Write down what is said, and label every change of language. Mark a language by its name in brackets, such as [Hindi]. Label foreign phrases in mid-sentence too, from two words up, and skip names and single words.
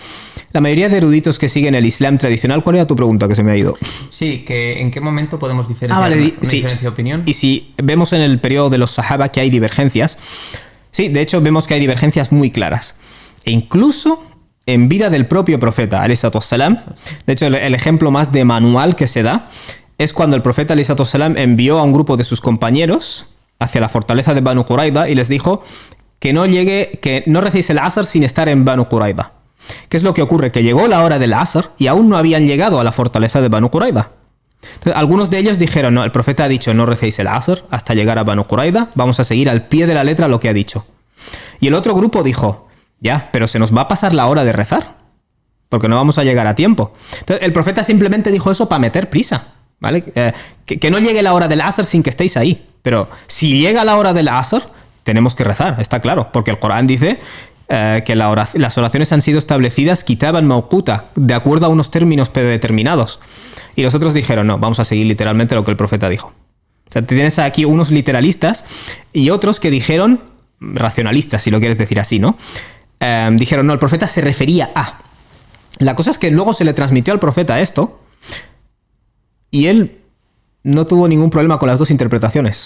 [Spanish] La mayoría de eruditos que siguen el Islam tradicional, ¿cuál era tu pregunta que se me ha ido? Sí, que ¿en qué momento podemos diferenciar una diferencia de opinión? Y si vemos en el periodo de los sahaba que hay divergencias, Sí, de hecho vemos que hay divergencias muy claras. E incluso en vida del propio profeta, [Arabic] عليه الصلاة والسلام. [Spanish] De hecho, el ejemplo más de manual que se da es cuando el profeta, [Arabic] عليه الصلاة والسلام, [Spanish] envió a un grupo de sus compañeros hacia la fortaleza de Banu Qurayza y les dijo que no recéis el Asr sin estar en Banu Qurayza. ¿Qué es lo que ocurre? Que llegó la hora del Asr y aún no habían llegado a la fortaleza de Banu Qurayza. Entonces, algunos de ellos dijeron, no, el profeta ha dicho no recéis el Asr hasta llegar a Banu Qurayza, vamos a seguir al pie de la letra lo que ha dicho. Y el otro grupo dijo, ya, pero se nos va a pasar la hora de rezar, porque no vamos a llegar a tiempo. Entonces, el profeta simplemente dijo eso para meter prisa, ¿vale? Que no llegue la hora del Asr sin que estéis ahí. Pero si llega la hora del Asr, tenemos que rezar, está claro, porque el Corán dice que las oraciones han sido establecidas [Arabic] كتابا موقوتا, [Spanish] de acuerdo a unos términos predeterminados. Y los otros dijeron, no, vamos a seguir literalmente lo que el profeta dijo. O sea, tienes aquí unos literalistas y otros que dijeron, racionalistas, si lo quieres decir así, ¿no? Dijeron, no, el profeta se refería a... La cosa es que luego se le transmitió al profeta esto y él no tuvo ningún problema con las dos interpretaciones.